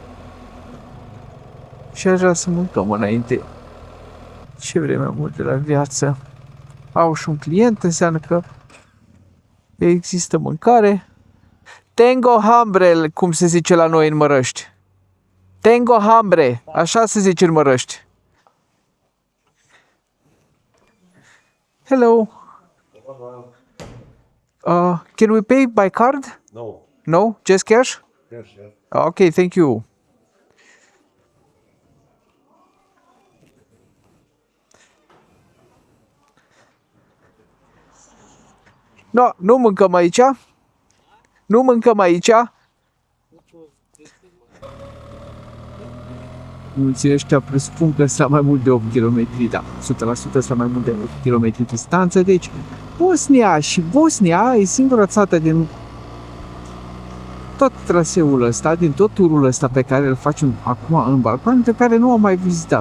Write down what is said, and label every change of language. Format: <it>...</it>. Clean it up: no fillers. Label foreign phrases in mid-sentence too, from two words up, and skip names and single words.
<ro>Și aș vrea să mâncăm înainte. Ce vreme mult de la viață. Au și un client, înseamnă că există mâncare.</ro> <es>Tengo hambre,</es> <ro>cum se zice la noi în Mărăști.</ro> <es>Tengo hambre,</es> <ro>așa se zice în Mărăști.</ro> <en>Hello. Can we pay by card? No. No? Just cash? Yes, yes. Okay, thank you. No,</en> <ro>nu mâncăm aici. Nu mâncăm aici. Mulții ăștia presupun că sunt mai mult de 8 km, da, 100% sunt mai mult de 8 km distanță, deci Bosnia e singura țară din tot traseul ăsta, din tot turul ăsta pe care îl facem acum în Balcan, pe care nu am mai vizitat.</ro>